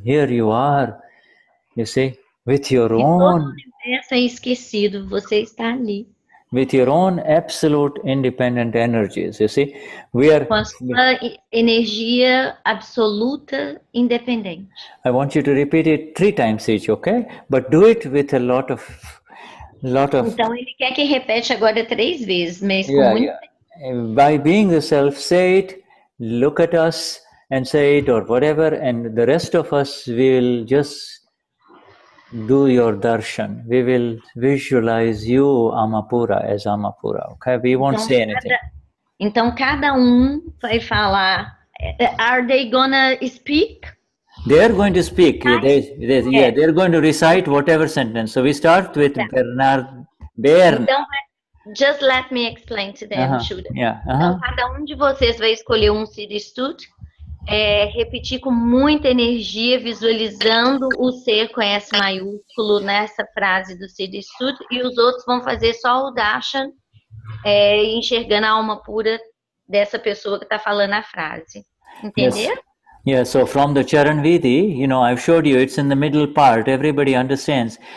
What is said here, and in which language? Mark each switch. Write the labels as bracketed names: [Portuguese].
[English] Here you are, you see, with your [Portuguese] Todo o [English] own, [Portuguese] universo é esquecido, você está ali. [English] with your own absolute independent energies. You see, we are. [Portuguese] Com a sua energia absoluta independente. [English] I want you to repeat it 3 times each, okay? But do it with a lot of. [Portuguese] Então ele quer que repete agora 3 vezes, mas com muito. [English] By being the self, say it, look at us and say it or whatever, and the rest of us will just do your darshan. We will visualize you Amapura as Amapura, okay? We won't say anything. [Portuguese] Então cada vai falar. [English] Are they gonna speak? They are going to speak. They're going to recite whatever sentence. So we start with Bern. Então, just let me explain to them, Shuddha. [Portuguese] Então, cada de vocês vai escolher um Siddha Stuti, repetir com muita energia, visualizando o ser com S maiúsculo nessa frase do Siddha Stuti, e os outros vão fazer só o darshan, enxergando a alma pura dessa pessoa que está falando a frase. Entendeu? [English] Yes, so from the Charan Vidi, I've showed you, it's in the middle part, everybody understands.